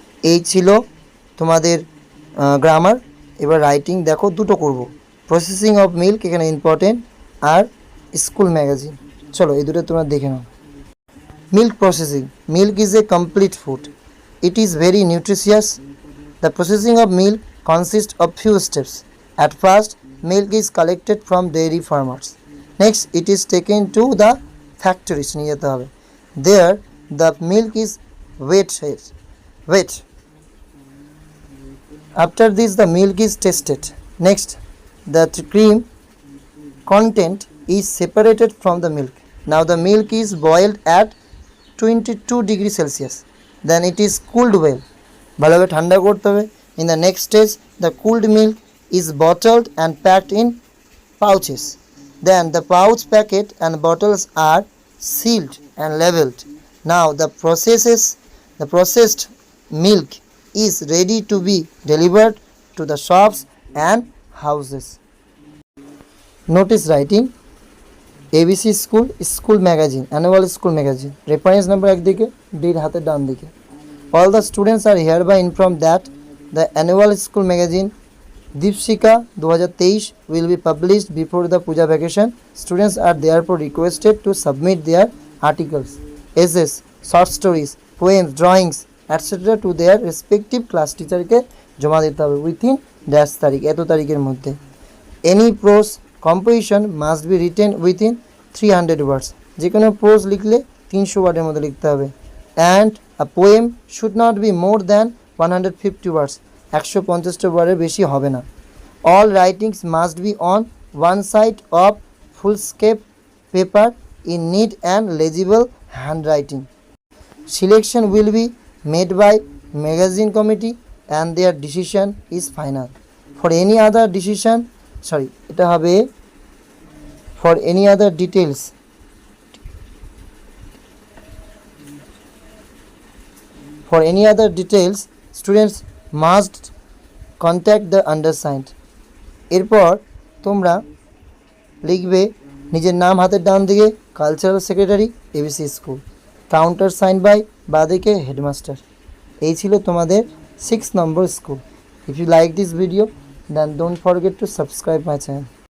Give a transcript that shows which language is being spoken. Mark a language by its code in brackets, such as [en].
[bn] এই ছিল তোমাদের গ্রামার। এবার রাইটিং দেখো, দুটো করব, প্রসেসিং অফ মিল্ক এখানে ইম্পর্টেন্ট, আর স্কুল ম্যাগাজিন। চলো এই দুটো তোমরা দেখে নাও। Milk processing. [en] Milk is a complete food. It is very nutritious. The processing of milk consist of few steps. At first, milk is collected from dairy farmers. Next, it is taken to the factories. There, the milk is wet. After this, the milk is tested. Next, the cream content is separated from the milk. Now, the milk is boiled at 22 degrees Celsius. Then it is cooled well. [bn] ভালোভাবে ঠান্ডা করতে হবে। [en] In the next stage, the cooled milk is bottled and packed in pouches. Then the pouch packet and bottles are sealed and labeled. Now the processed milk is ready to be delivered to the shops and houses. Notice writing. ABC School Magazine, Annual School Magazine. [bn] Reference number একদিকে, date হাতের ডান দিকে। [en] All the students are hereby informed that the Annual School Magazine Deepshika 2023 will be published before the Puja vacation. Students are therefore requested to submit their articles, essays, short stories, poems, drawings, etc. to their respective class teacher [bn] কে জমা দিতে হবে [en] within dash তারিখ, [bn] এত তারিখের মধ্যে। [en] Any prose composition must be written within 300 words. [bn] যে কোনো prose লিখলে 300 ওয়ার্ডের মধ্যে লিখতে হবে। [en] And a poem should not be more than 150 words. [bn] 150টা ওয়ার্ডের বেশি হবে না। [en] All writings must be on one side of foolscap paper in neat and legible handwriting. Selection will be made by magazine committee and their decision is final. For any other decision, [bn] এটা হবে [en] for any other details. For any other details, students must contact the undersigned. [bn] এরপর তোমরা লিখবে নিজের নাম হাতের ডান দিকে, cultural secretary, ABC school, counter sign by বাদিকে হেডমাস্টার। এই ছিল তোমাদের 6 নম্বর school. [en] If you like this video, then don't forget to subscribe my channel.